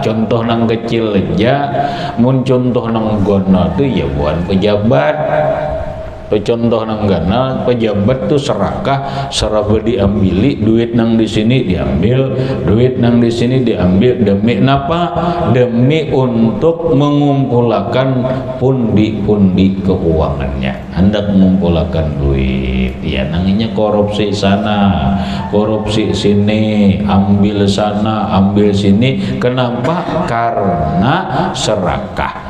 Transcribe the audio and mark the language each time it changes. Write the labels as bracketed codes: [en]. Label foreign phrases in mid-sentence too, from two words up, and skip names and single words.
[bjn] Contoh nang kecil aja, mun contoh nang gono itu ya bukan pejabat. Contoh nang gana pejabat tuh serakah, seraba diambili, duit nang di sini diambil, duit nang di sini diambil. Demi napa? [id] Demi untuk mengumpulkan pundi-pundi keuangannya. Hendak mengumpulkan duit. Ya, namanya korupsi sana, korupsi sini, ambil sana, ambil sini. Kenapa? Karena serakah.